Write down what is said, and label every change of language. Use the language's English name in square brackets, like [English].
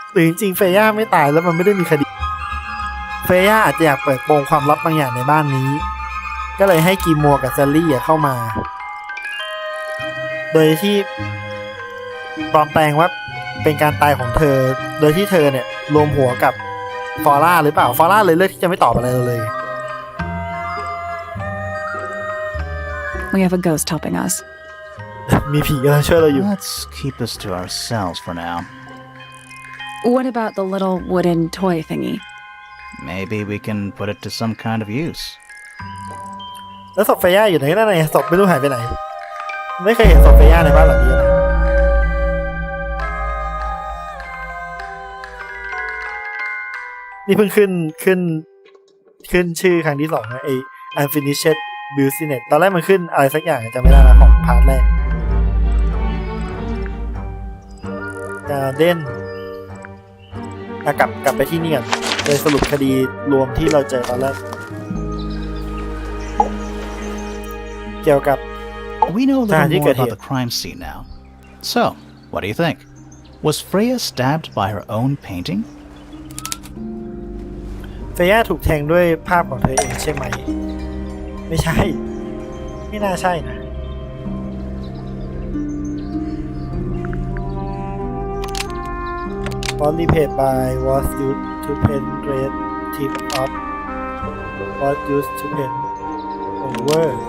[Thai] หรือจริงๆเฟย่าไม่ตายแล้วมันไม่ได้มีคดีเฟย่าอาจจะอยากเปิดโปงความลับบางอย่างในบ้านนี้ก็เลยให้กีมัวกับแซลลี่เข้ามาโดยที่ปลอมแปลงว่าเป็นการตายของเธอโดยที่เธอเนี่ยรวมหัวกับฟอร่าหรือเปล่าฟอร่าเลยเลือกที่จะไม่ตอบอะไรเลย [English] We have a ghost helping us. [Thai] มีผีกำลังช่วยเราอยู่ [English] Let's keep this to ourselves for now. What about the little wooden toy thingy? Maybe we can put it to some kind of use. [Thai] แล้วศพเฟย่าอยู่ไหนนั่นไงศพไม่รู้หายไปไหนไม่เคยเห็นศพเฟย่าในบ้านหลังนี้นะ นี่เพิ่งขึ้นชื่อครั้งที่2นะไอ้ unfinished business ตอนแรกมันขึ้นอะไรสักอย่างจำไม่ได้แล้วของพาร์ทแรก Garden กลับไปที่นี่กันโดยสรุปคดีรวมที่เราเจอตอนแรกเกี่ยวกับ [English] We know a little more about the crime scene now. So, what do you think? Was Freya stabbed by her own painting? [Thai] เฟย่าถูกแทงด้วยภาพของเธอเองใช่ไหมไม่ใช่ไม่น่าใช่นะ Body paid by was used to paint red tip of was used to paint over